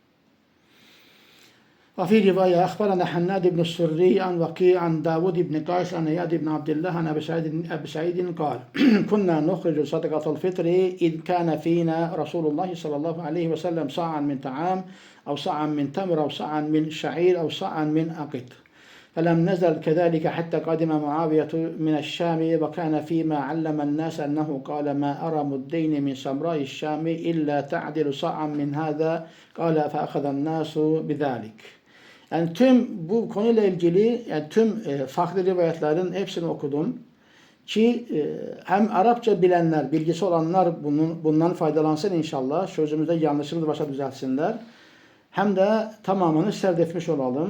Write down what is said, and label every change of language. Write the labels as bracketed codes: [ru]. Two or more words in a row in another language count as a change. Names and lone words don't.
[ar] وفي رواية أخبرنا حناد بن السري عن وقيع عن داود بن قيس عن إياد بن عبد الله عن أبي سعيد قال: كنا نخرج صدقة الفطر إذ كان فينا رسول الله صلى الله عليه وسلم صاعا من طعام أو صاعا من تمر أو صاعا من شعير أو صاعا من أقط، فلم نزل كذلك حتى قدم معاوية من الشام، وكان فيما علم الناس أنه قال: ما أرى مدين من سمراء الشام إلا تعدل صاعا من هذا. قال: فأخذ الناس بذلك. [tr] Yani tüm bu konuyla ilgili, yani tüm farklı rivayetlerin hepsini okudum. Ki hem Arapça bilenler, bilgisi olanlar bundan faydalansın inşallah. Sözümüzde yanlışlığı başa düzeltsinler. Hem de tamamını serdetmiş olalım.